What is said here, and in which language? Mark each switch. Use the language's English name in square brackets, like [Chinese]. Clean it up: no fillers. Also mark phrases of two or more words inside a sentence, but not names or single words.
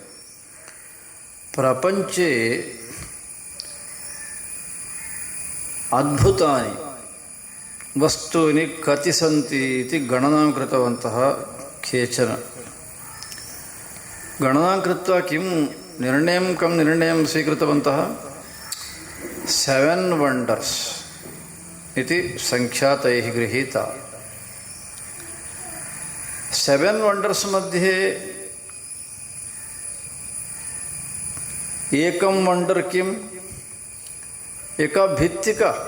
[Sanskrit] പ്രപഞ്ചേ അദ്ഭുതാനി വസ്തൂനി കതി സന്തി ഇതി ഗണനാം കൃതവന്തഃ കേചന. ഗണനാം കൃത്वा കിം നിർണയം സ്വീകൃതവന്തः? 7 वण्डर्स् इति संख्या तैः गृहीता. 7 वण्डर्स् मध्ये एकं वण्डर् किम्? एका भित्तिका.